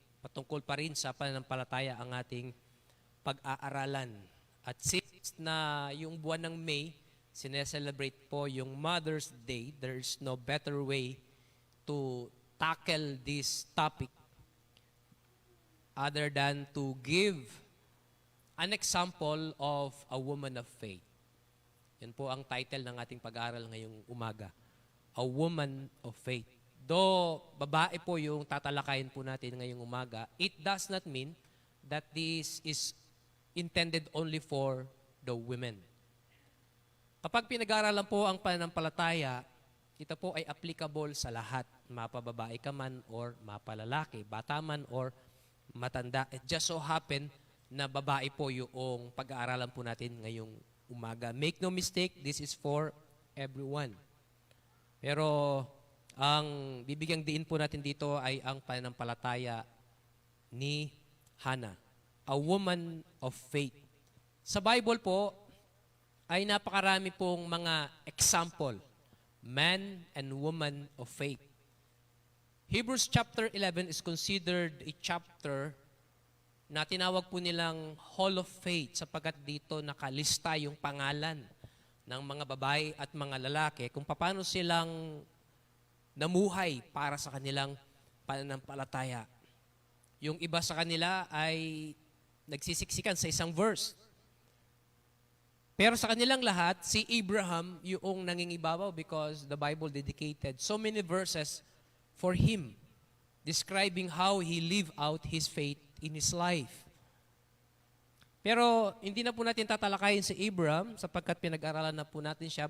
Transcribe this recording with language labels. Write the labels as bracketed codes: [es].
[tl] Patungkol pa rin sa pananampalataya ang ating pag-aaralan. At since na yung buwan ng May, sineselebrate po yung Mother's Day, [en] there's no better way to tackle this topic other than to give an example of a woman of faith. [tl] Yan po ang title ng ating pag-aaral ngayong umaga. [en] A woman of faith. Though [tl] babae po yung tatalakayin po natin ngayong umaga, [en] it does not mean that this is intended only for the women. [tl] Kapag pinag-aaralan po ang pananampalataya, ito po ay applicable sa lahat. Mapababae ka man or mapalalaki, bata man or matanda. [en] It just so happen [tl] na babae po yung pag-aaralan po natin ngayong umaga. [en] Make no mistake, this is for everyone. [tl] Pero ang bibigyang diin po natin dito ay ang pananampalataya ni Hannah, [en] a woman of faith. [tl] Sa Bible po ay napakarami pong mga example, [en] man and woman of faith. Hebrews chapter 11 is considered a chapter [tl] na tinawag po nilang Hall of Faith sapagkat dito nakalista yung pangalan ng mga babae at mga lalaki kung paano silang namuhay para sa kanilang pananampalataya. Yung iba sa kanila ay nagsisiksikan sa isang verse. Pero sa kanilang lahat, si Abraham yung nangingibabaw [en] because the Bible dedicated so many verses for him, describing how he lived out his faith in his life. [tl] Pero hindi na po natin tatalakayin si Abraham sapagkat pinag-aralan na po natin siya.